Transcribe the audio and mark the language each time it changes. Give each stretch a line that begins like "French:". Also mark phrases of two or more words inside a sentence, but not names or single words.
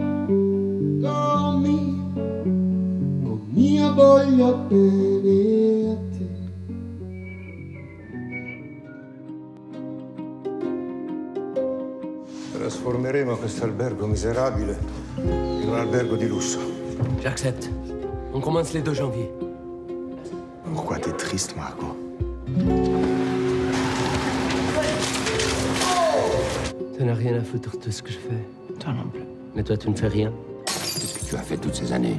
Italian: Io voglio bene a te. Trasformeremo questo albergo miserabile in un albergo di lusso.
French: J'accepte. On commence le 2 janvier. Pourquoi t'es triste, Margot? Tu n'as rien à foutre de ce que je fais. Toi non plus. Mais toi, tu ne fais rien. Qu'est-ce que tu as fait toutes ces années?